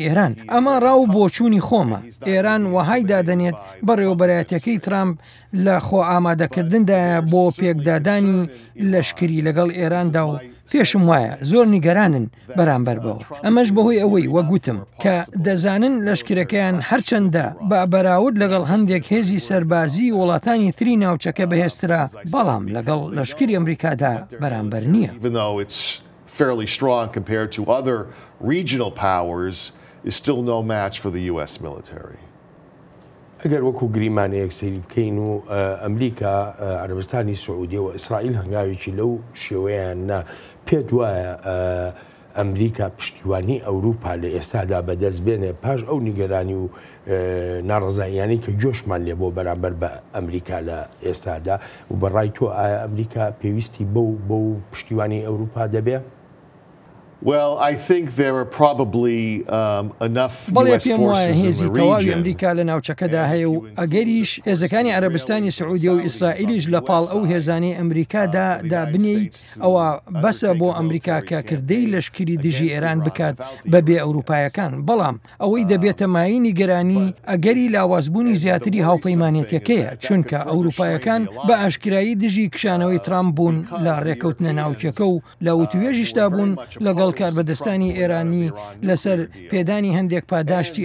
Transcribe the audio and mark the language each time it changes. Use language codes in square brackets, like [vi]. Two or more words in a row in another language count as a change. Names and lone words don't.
[ckb] ئێران ئەمە ڕاو بۆچوونی خۆمە ئێران وهای دادەنێت بەڕێوەبەراتەکەی ترامپ لە خۆ ئامادەکردندایە بۆ پێکدادانی لەشکری لەگەڵ ئێراندا و پێشم وایە زۆر نیگەرانن بەرامبەر بەوە ئەمەش بەهۆی ئەوەی وەگوتم کە دەزانن لەشکرەکەیان هەرچەندە بە بەراورد لەگەڵ هەندێک هێزی سەربازی وڵاتانی تری ناوچەکە بەهێزترا بەڵام لەگەڵ لەشکری ئەمریکادا بەرامبەر نییە [en] fairly strong compared to other regional powers is still no match for the US military. [ckb] ئەگەر وەکو گریمانەیەک سەیری بکەین و ئەمریکا عەرەبستانی سعودی و ئیسرائیل هەنگاوێکی لەو شێوەیانە پێت وایە ئەمریکا پشتیوانی ئەوروپا لە ئێستادا بەدەست بێنێ پاش ئەو نیگەرانی و ناڕزاییانی کە جۆشمان لێ بۆ بەرامبەر بە ئەمریکا لە ئێستادا و بەڕای تۆ ئایا ئەمریکا پێویستی بەو پشتیوانی ئەوروپا دەبێ؟ [en] Well, I think there are probably enough US forces in the region. [ckb] ئەمریکا لە ناوچەکەدا هەیە و ئەگەریش هێزەکانی عەرەبستانی سعودی و ئیسرائیلیش لە پاڵ ئەو هێزانەی ئەمریکادا دابنیت ئەوە بەسە بۆ ئەمریکا کە کردەی لەشکری دژی ئێران بکات بەبێ ئەوروپایەکان بەڵام ئەوەی دەبێتە مای نیگەرانی ئەگەری لاوازبوونی زیاتری هاوپەیمانێتەکەیە چونکە ئەوروپایەکان بە ئاشکرایی دژی کشانەوەی ترامپ بوون لە ڕێکەوتنە ناوچەکە و لە وتوێژیشدا بوون لەگەڵ کاربەدەستانی ئێرانی لەسەر پێدانی هەندێک پاداشتی